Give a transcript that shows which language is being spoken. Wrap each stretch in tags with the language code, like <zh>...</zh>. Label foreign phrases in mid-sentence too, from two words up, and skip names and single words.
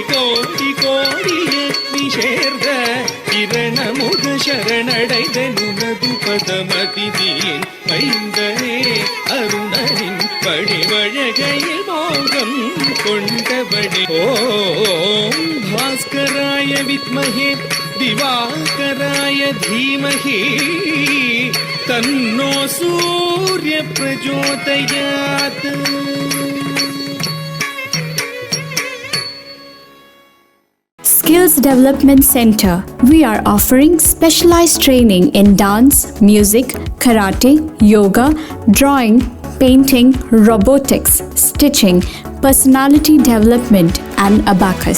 <ta>கோடி கோடி அக்னி சேர்ந்த கிரணமுக சரணடைந்து உனது பதமதிதியின் மைந்தனே அருணனின் வழிவழகையில் மோகம் கொண்டபடி</ta> <sa>ॐ भास्कराय विद्महे दिवाकराय धीमहि तन्नो सूर्य प्रचोदयात्</sa> <en>Skills Development Center. We are offering specialized training in dance, music, karate, yoga, drawing, painting, robotics, stitching, personality development, and abacus.</en>